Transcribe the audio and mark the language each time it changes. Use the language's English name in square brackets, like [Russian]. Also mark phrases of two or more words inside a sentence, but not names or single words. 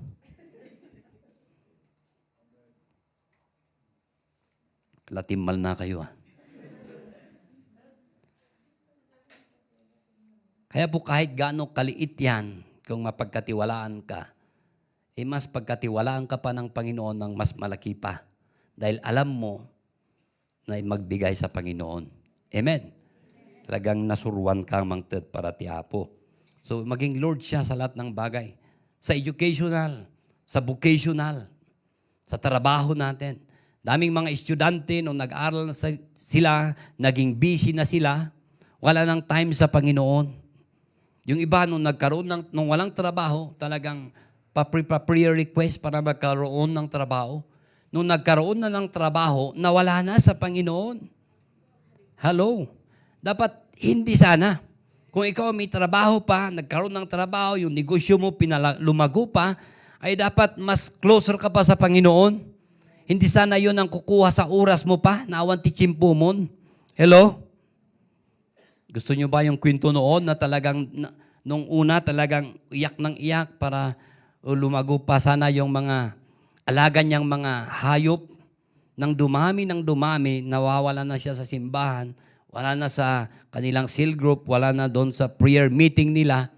[Filipino] Latimal na kayo Kaya po kahit gaano kaliit yan, kung mapagkatiwalaan ka, mas pagkatiwalaan ka pa ng Panginoon ng mas malaki pa. Dahil alam mo na magbigay sa Panginoon. [Iloko] Amen. Talagang nasuruan kang mangted para ti Apo. [Filipino] So maging Lord siya sa lahat ng bagay. Sa educational, sa vocational, sa trabaho natin. Daming mga estudyante nung nag-aral na sila, naging busy na sila, wala nang time sa Panginoon. Yung iba nung nagkaroon nung walang trabaho, talagang pa- [English] prayer request [Filipino] para magkaroon ng trabaho. Nung nagkaroon na ng trabaho, nawala na sa Panginoon. Hello. Dapat hindi sana. Kung ikaw may trabaho pa, nagkaroon ng trabaho, yung negosyo mo lumago pa, ay dapat mas closer ka pa sa Panginoon. Hindi sana yun ang kukuha sa oras mo pa, [Iloko] naawan ti tsimpo mo. [Filipino] Hello? Gusto nyo ba yung kwento noon na talagang, nung una talagang iyak ng iyak para lumago pa sana yung mga alaga niyang mga hayop. Nang dumami, nawawala na siya sa simbahan, wala na sa kanilang [English] cell group, [Filipino] wala na doon sa [English] prayer meeting [Filipino] nila.